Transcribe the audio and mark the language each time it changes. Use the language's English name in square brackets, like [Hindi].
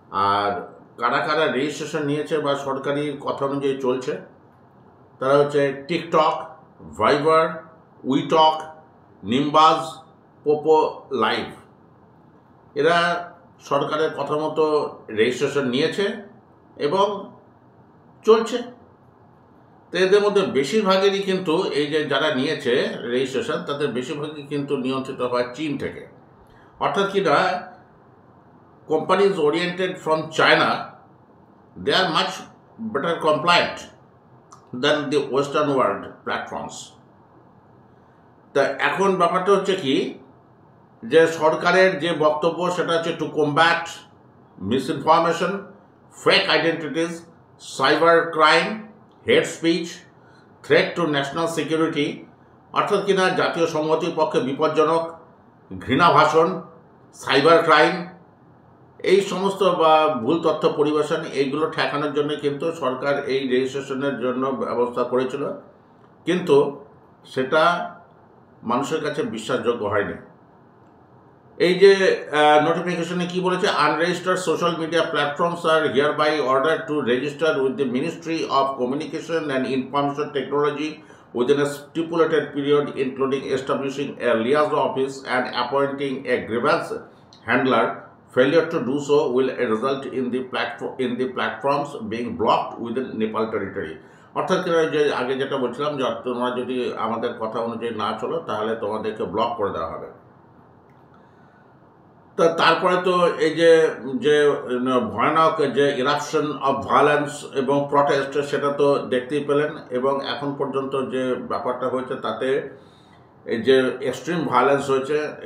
[Bangla] আর কারা রেজিস্ট্রেশন নিয়েছে বা সরকারি কথা অনুযায়ী চলছে তারা হচ্ছে টিকটক, ভাইবার, উইটক, নিম্বাজ, পোপো লাইভ। এরা সরকারের কথা মতো রেজিস্ট্রেশন নিয়েছে এবং চলছে। তো এদের মধ্যে বেশিরভাগেরই কিন্তু এই যে যারা নিয়েছে রেজিস্ট্রেশন তাদের বেশিরভাগই কিন্তু নিয়ন্ত্রিত হয় চীন থেকে। অর্থাৎ কিনা [English] companies oriented from China, they are much better compliant than the Western world platforms. [Bangla] তা এখন ব্যাপারটা হচ্ছে কি যে সরকারের যে বক্তব্য সেটা হচ্ছে [English] To combat misinformation, fake identities, cyber crime, hate speech, threat to national security. [Bangla] অর্থাৎ কিনা জাতীয় সংহতির পক্ষে বিপজ্জনক, ঘৃণা ভাষণ, সাইবার ক্রাইম, এই সমস্ত বা ভুল তথ্য পরিবেশন, এইগুলো ঠেকানোর জন্য কিন্তু সরকার এই রেজিস্ট্রেশনের জন্য ব্যবস্থা করেছিল, কিন্তু সেটা মানুষের কাছে বিশ্বাসযোগ্য হয়নি। এই যে নোটিফিকেশনে কি বলেছে, [English] Unregistered social media platforms are hereby order to register with the ministry of communication and information technology within a stipulated period, including establishing a liaison office and appointing a grievance handler. Failure to do so will result in the platforms being blocked within Nepal territory. [Bangla] অর্থাৎ যে আগে যেটা বলছিলাম যে তোমরা যদি আমাদের কথা অনুযায়ী না চলো তাহলে তোমাদেরকে ব্লক করে দেওয়া হবে। তো তারপরে তো এই যে ভয়ানক যে ইরাপশন অফ ভায়োলেন্স এবং প্রটেস্ট সেটা তো দেখতেই পেলেন, এবং এখন পর্যন্ত যে ব্যাপারটা হয়েছে তাতে এই যে এক্সট্রিম ভায়োলেন্স হয়েছে